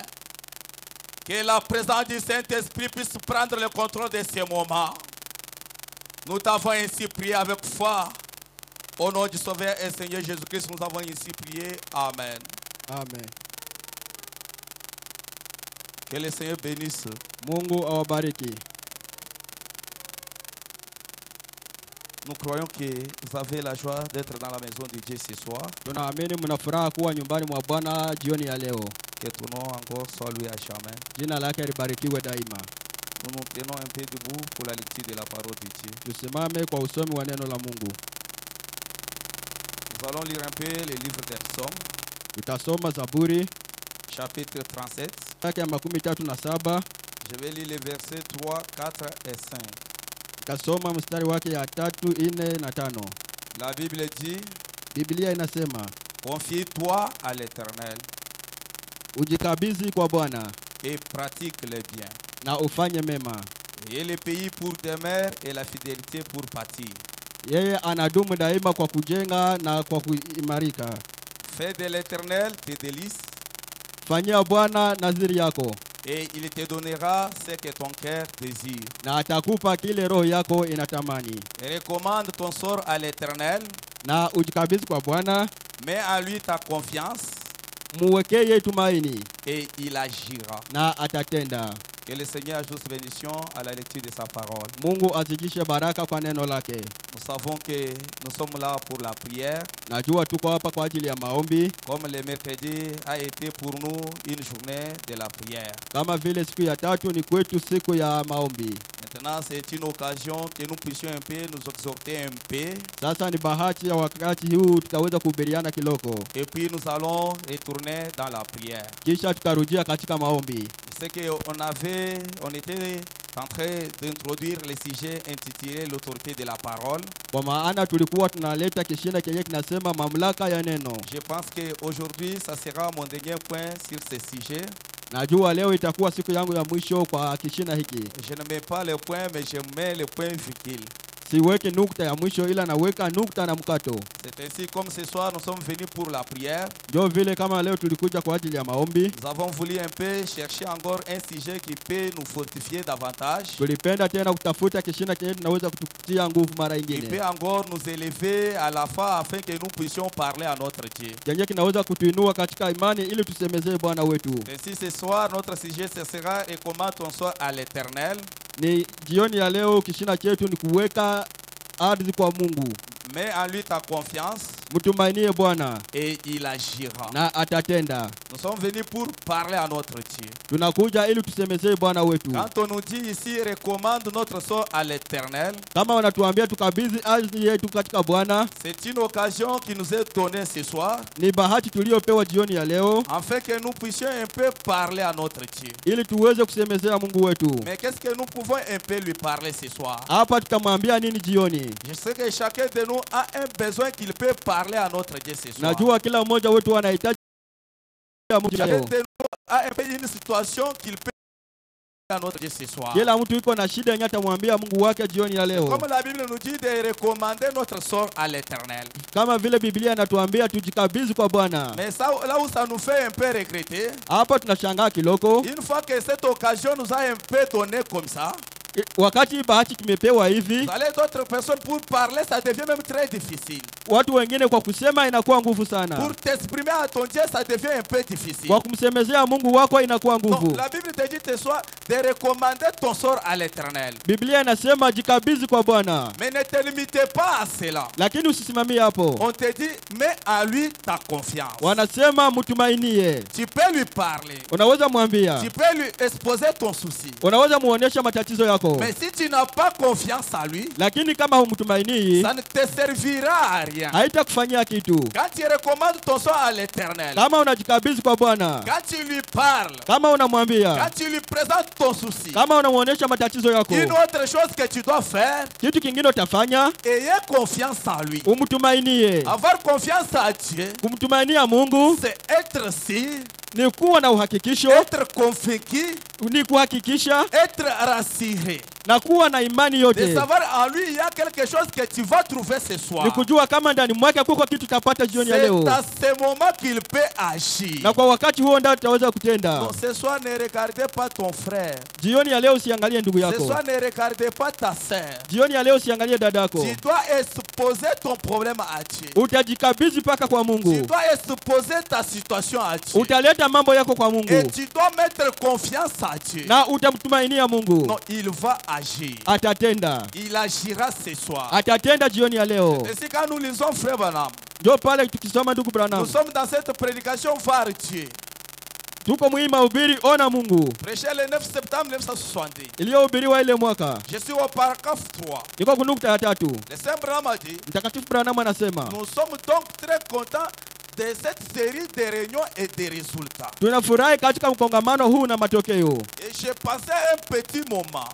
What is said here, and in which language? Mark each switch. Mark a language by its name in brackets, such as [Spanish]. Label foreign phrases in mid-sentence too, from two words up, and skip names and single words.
[French] Que la présence du Saint-Esprit puisse prendre le contrôle de ces moments. Nous t'avons ainsi prié avec foi. Au nom du Sauveur et Seigneur Jésus-Christ, nous avons ainsi prié. Amen. Amen. Que le Seigneur bénisse. [Swahili] Mungu awabariki. [French] Nous croyons que vous avez la joie d'être dans la maison de Dieu ce soir. [Swahili] Tunaamini mna furaha kuwa nyumbani mwa Bwana jioni ya leo. [French] Que ton nom encore soit loué à jamais. [Swahili] Jina lake libarikiwe daima. [French] Nous nous tenons un peu debout pour la lecture de la parole de Dieu. [Swahili] Tusimame kwa usomi wa neno la Mungu. [French] Nous allons lire un peu le livre des Psaumes. [Swahili] Tutasoma Zaburi [French] chapitre 37. [Swahili] yake ya 37. [French] Je vais lire les versets 3, 4 et 5. [Swahili] Tutasoma mstari wake ya 3, 4 na 5. [French] La Bible dit, [Swahili] Biblia inasema, [French] confie-toi à l'Éternel [Swahili] ujikabidhi kwa Bwana [French] et pratique le bien. [Swahili] na ufanye mema. [French] Et le pays pour demeure et la fidélité pour bâtir. [Swahili] Yeye anadumu daima kwa kujenga na kwa kuimarika. [French] Fais de l'Éternel tes délices. [Swahili] Fanyia Bwana nadhiri yako. [French] Et il te donnera ce que ton cœur désire. [Swahili] Na atakupa kile roho yako inatamani. [French] Recommande ton sort à l'Éternel. [Swahili] Na ujikabidhi kwa Bwana. [French] Mets en lui ta confiance. [Swahili] Muwekeye tumaini. [French] Et il agira. [Swahili] Na atatenda. [French] Que le Seigneur ajoute bénédiction à la lecture de sa parole. [Swahili] Mungu azidishe baraka kwa neno lake. [French] Nous savons que nous sommes là pour la prière. [Swahili] Najua tuko hapa kwa ajili ya maombi. [French] Comme le mercredi a été pour nous une journée de la prière. [Swahili] Kama vile siku ya 3 ni kwetu siku ya maombi. [French] Maintenant, c'est une occasion que nous puissions un peu nous exhorter un peu. [Swahili] Sasa ni bahati ya wakati huu tutaweza kuhubiriana kiloko. [French] Et puis nous allons retourner dans la prière. [Swahili] Kisha tutarujia katika maombi. [French] C'est que on était en train d'introduire le sujet intitulé l'autorité de la parole. [Swahili] Kwa maana tulikuwa tunaleta kishina kenye kinasema mamlaka ya neno. [French] Je pense que aujourd'hui ça sera mon dernier point sur ce sujet. [Swahili] Najua leo itakuwa siku yangu ya mwisho kwa kishina hiki. [French] Je ne mets pas le point mais je mets le point virgule. [Swahili] Siweke nukta ya mwisho ila naweka nukta na mkato. [French] C'est ainsi comme ce soir nous sommes venus pour la prière. [Swahili] Ndio vile kama leo tulikuja kwa ajili ya maombi. [French] Nous avons voulu un peu chercher encore un sujet qui peut nous fortifier davantage. [Swahili] Tulipenda tena kutafuta kishina kenye tunaweza kutupatia nguvu mara nyingine. [French] Qui peut encore nous élever à la foi afin que nous puissions parler à notre Dieu. [Swahili] Kenye kinaweza kutuinua katika imani ili tusemezee Bwana wetu. [French] Ainsi ce soir notre sujet sera et comment on soit à l'Éternel. [Swahili] Ni jioni ya leo kishina chetu ni kuweka ardhi kwa Mungu. [French] Mets en lui ta confiance. [Swahili] Mtumainie Bwana. [French] Et il agira. [Swahili] Na atatenda. [French] Nous sommes venus pour parler à notre Dieu. [Swahili] Tunakuja ili tusemezee Bwana wetu. [French] Quand on nous dit ici recommande notre sort à l'Éternel. [Swahili] Kama wanatuambia tukabidhi ardhi yetu katika Bwana. [French] C'est une occasion qui nous est donnée ce soir. [Swahili] Ni bahati tuliyopewa jioni ya leo. [French] Afin que nous puissions un peu parler à notre Dieu. [Swahili] Ili tuweze kusemezea Mungu wetu. [French] Mais qu'est-ce que nous pouvons un peu lui parler ce soir? [Swahili] Hapa tutamwambia nini jioni? [French] Je sais que chacun de nous a un besoin qu'il peut parler à notre Dieu ce soir. [Swahili] Najua kila mmoja wetu anahitaji Mungu leo. [French] Chacun de nous a un peu une situation qu'il peut à notre Dieu ce soir. [Swahili] Kila mtu yuko na shida yenye atamwambia Mungu wake jioni ya leo. [French] Comme la Bible nous dit de recommander notre sort à l'Éternel. [Swahili] Kama vile Biblia inatuambia tujikabidhi kwa Bwana. [French] Mais ça, là où ça nous fait un peu regretter. [Swahili] Hapa tunashangaa kiloko. [French] Une fois que cette occasion nous a un peu donné comme ça. [Swahili] Wakati bahati tumepewa hivi. [French] Vous allez d'autres personnes pour parler, ça devient même très difficile. [Swahili] watu wengine kwa kusema inakuwa nguvu sana. [French] Pour t'exprimer à ton Dieu, ça devient un peu difficile. [Swahili] Kwa kumsemezea Mungu wako inakuwa nguvu. [French] Donc, la Bible te dit ce soir de recommander ton sort à l'Éternel. [Swahili] Biblia inasema jikabidhi kwa Bwana. [French] Mais ne te limite pas à cela. [Swahili] Lakini usisimamie hapo. [French] On te dit, mets en lui ta confiance. [Swahili] Wanasema mtumainie. [French] Tu peux lui parler. [Swahili] Unaweza mwambia. [French] Tu peux lui exposer ton souci. [Swahili] Unaweza muonesha matatizo yako. [French] Mais si tu n'as pas confiance en lui, [Swahili] lakini kama humtumaini, [French] ça ne te servira à rien. [Swahili] haitakufanyia kitu. [French] Quand tu recommandes ton sort à l'Éternel, [Swahili] Kama unajikabidhi kwa Bwana, [French] quand tu lui parles, [Swahili] kama unamwambia, [French] quand tu lui présentes ton souci, [Swahili] kama unamuonesha matatizo yako, [French] une autre chose que tu dois faire, [Swahili] kitu kingine utafanya, [French] ayez confiance en lui. [Swahili] umtumainie. [French] Avoir confiance en Dieu, [Swahili] Kumtumainia Mungu [French] c'est être sûr, [Swahili] ni kuwa na uhakikisho, [French] être convaincu, [Swahili] ni kuhakikisha [French] être rassuré. [Swahili] na kuwa na imani [French] De [Swahili] yote. [French] savoir en lui, il y a quelque chose que tu vas trouver ce soir. [Swahili] Ni kujua kama ndani mwake kuko kitu utapata jioni ya [French] C'est [Swahili] leo. [French] à ce moment qu'il peut agir. [Swahili] Na kwa wakati huo ndio utaweza kutenda. [French] Donc, ce soir, ne regardez pas ton frère. [Swahili] Jioni ya leo usiangalie ndugu [French] Ce [Swahili] yako. [French] soir, ne regardez pas ta sœur. [Swahili] Jioni ya leo usiangalie dada yako. [French] Tu dois exposer ton problème à Dieu. [Swahili] Utajikabidhi paka kwa [French] Tu [Swahili] Mungu. [French] dois exposer ta situation à Dieu. [Swahili] Utaleta mambo yako kwa [French] Et [Swahili] Mungu. [French] tu dois mettre confiance à Dieu. [Swahili] Na utamtumainia Mungu. [French] Non, il va agir. [Swahili] Atatenda. [French] Il agira ce soir. [Swahili] Atatenda jioni ya leo. [French] Et si quand nous lisons Frère Branham, [Swahili] Ndio pale tukisoma ndugu Branham. [French] nous sommes dans cette prédication voir Dieu. [Swahili] Tuko muhimu mahubiri ona Mungu. [French] Prêché le 9 septembre 1970. [Swahili] Iliyohubiriwa ile mwaka. [French] Je suis au paragraphe 3. [Swahili] Niko kunukta ya 3. [French] Le Saint Branham a dit, [Swahili] Mtakatifu Branham anasema, [French] nous sommes donc très contents de cette série de réunions et des résultats. [Swahili] tunafurahi katika mkongamano huu na matokeo. [French] Et je pensais un petit moment,